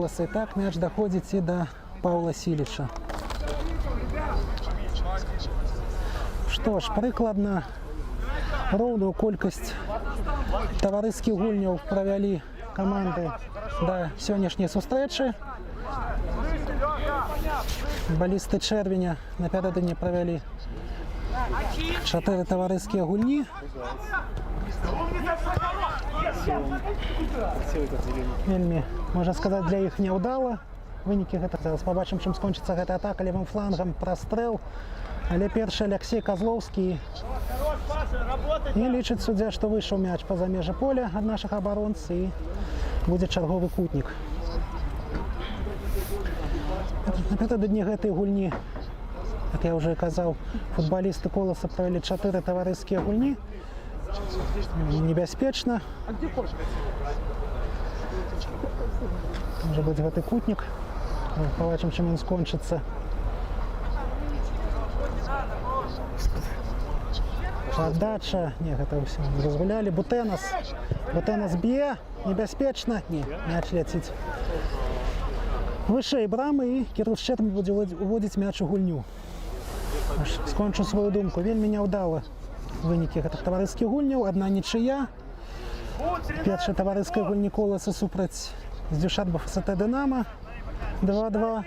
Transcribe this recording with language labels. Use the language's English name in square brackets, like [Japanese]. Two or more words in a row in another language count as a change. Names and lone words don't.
[Belarusian] І так мяч даходзіць і да Паўла Сіліча. Што ж, прыкладна роўную колькасць таварыскіх гульняў правялі каманды да сённяшняй сустрэчы. [Ukrainian] Футболісти Червеня напередодні провели 4 товариські гульні. [Belarusian] Вельмі, [Ukrainian] можна сказати, для їх невдало. [Belarusian] Винікі гэта. [Ukrainian] Зараз побачимо, чим скончиться [Belarusian] гэта атака левым флангом, прострел. [Ukrainian] Але перший Алексей Козловский. І лічить суддя, що вийшов мяч поза межі поля від наших оборонців і буде черговий кутник. [Belarusian] Напередодні гэтай гульні, [Ukrainian] як я вже казав, футболісти Колоса провели 4 товариські гульні. [Belarusian] Небяспечна. [Ukrainian] Може бути [Belarusian] гэты кутник. [Ukrainian] Побачимо, чим він скончиться. Подача. [Belarusian] Не, гэта все разгуляли. Бутенас. Бутенас б'є. Небяспечна. Не, мяч летить вышэй брамы і Кірыл Шчэрбін будзе уводзіць мяч у гульню. [Ukrainian] Скончу свою думку. [Belarusian] Вельмі няўдала вынікі гэтых таварыскіх гульняў. Адна нічыя. Першая товариська гульні Колоса супраць Дюшатба ФСТ Динамо 2-2.